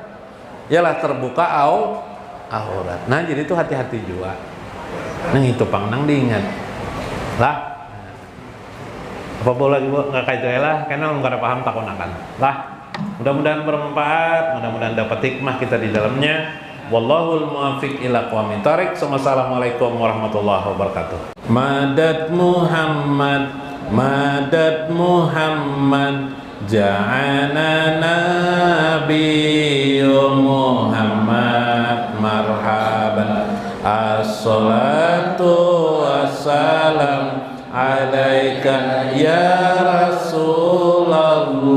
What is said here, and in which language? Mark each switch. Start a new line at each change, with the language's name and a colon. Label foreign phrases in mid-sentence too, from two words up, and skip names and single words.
Banjar: Yalah terbuka aurat. Nah jadi itu hati-hati juga. Nah itu nang diingat lah. Apa boleh lagi bu nggak kayak itu lah, karena nggak ada paham takunakan lah. Mudah-mudahan bermanfaat, mudah-mudahan dapat hikmah kita di dalamnya.
Arabic: والله الموفق إلى أقوم الطريق. السلام عليكم ورحمة الله وبركاته. مدد محمد جاءنا نبي محمد مرحبا. الصلاة والسلام عليك يا رسول الله.